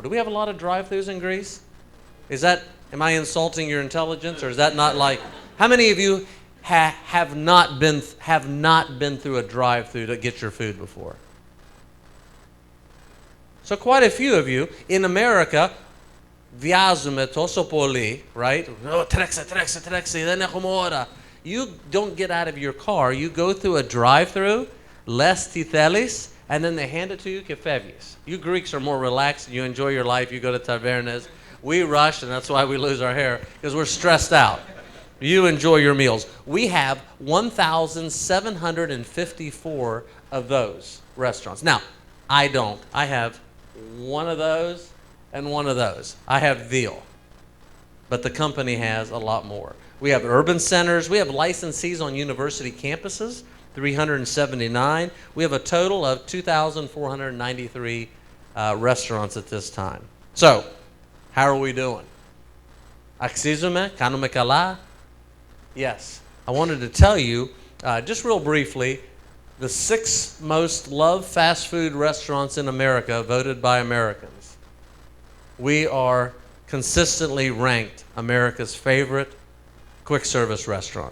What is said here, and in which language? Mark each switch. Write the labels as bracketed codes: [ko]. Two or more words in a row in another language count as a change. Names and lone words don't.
[en] Do we have a lot of drive-throughs in Greece? Am I insulting your intelligence, or is that not like? How many of you have not been through a drive-through to get your food before? So quite a few of you in America. [el] Βιάζουμε τόσο πολύ, right? Oh, τρέξε, δεν έχουμε ώρα. [en] You don't get out of your car. You go through a drive-through, [el] λες τι θέλεις, [en] and then they hand it to you [el] και φεύγεις. [en] You Greeks are more relaxed. You enjoy your life. You go to tavernas. We rush, and that's why we lose our hair, because we're stressed out. You enjoy your meals. We have 1,754 of those restaurants. Now, I don't. I have one of those and one of those. I have veal, but the company has a lot more. We have urban centers. We have licensees on university campuses, 379. We have a total of 2,493 restaurants at this time. So, how are we doing? [el] Αξίζουμε, κάνουμε καλά? [en] Yes. I wanted to tell you, just real briefly, the 6 most loved fast food restaurants in America voted by Americans. We are consistently ranked America's favorite quick service restaurant.